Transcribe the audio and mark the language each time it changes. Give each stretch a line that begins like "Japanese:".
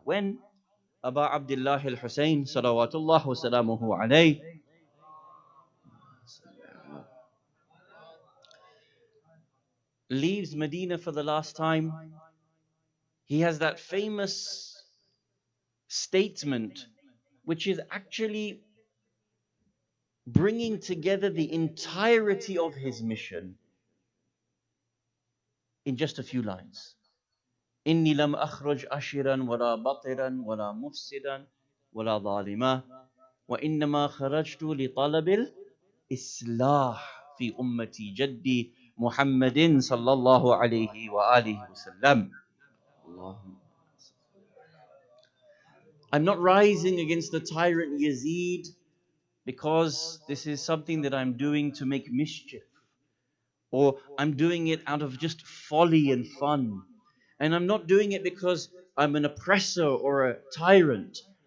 English: When Aba Abdullah al-Hussein salawatullah wa salamuhu alayh leaves Medina for the last time, he has that famous statement which is actually bringing together the entirety of his mission in just a few lines.
Arabic: إني لم أخرج أشرا ولا بطرا ولا مفسدا ولا ظالما وإنما خرجت لطلب الإصلاح في أمتي جدي محمد صلى الله عليه وآله وسلم.
English: I'm not rising against the tyrant Yazid because this is something that I'm doing to make mischief, or I'm doing it out of just folly and fun. And I'm not doing it because I'm an oppressor or a tyrant.